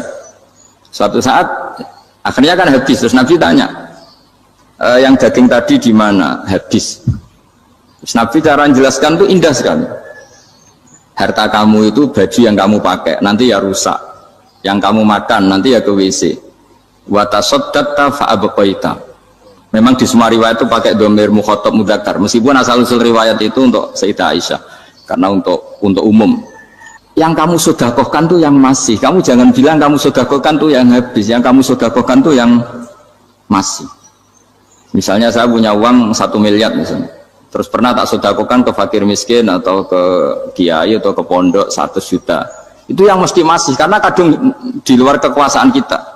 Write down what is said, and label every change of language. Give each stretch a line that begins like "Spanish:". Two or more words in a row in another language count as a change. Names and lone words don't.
Indonesian: Suatu saat akhirnya kan habis. Terus Nabi tanya, yang daging tadi di mana? Habis. Terus Nabi cara menjelaskan itu indah sekali. Harta kamu itu baju yang kamu pakai nanti ya rusak, yang kamu makan nanti ya ke WC.
Arabic: وتصدقت فأبقيت.
Indonesian: Memang di semua riwayat itu pakai
Arabic: ضمير مخاطب مذكر,
Indonesian: meskipun asal usul riwayat itu untuk Sayyidah Aisyah, karena untuk umum. Yang kamu sedekahkan tuh yang masih, kamu jangan bilang kamu sedekahkan tuh yang habis, yang kamu sedekahkan tuh yang masih. Misalnya saya punya uang 1 miliar misalnya, terus pernah tak sedekahkan ke fakir miskin atau ke kiai atau ke pondok 100 juta, itu yang mesti masih, karena kadung di luar kekuasaan kita.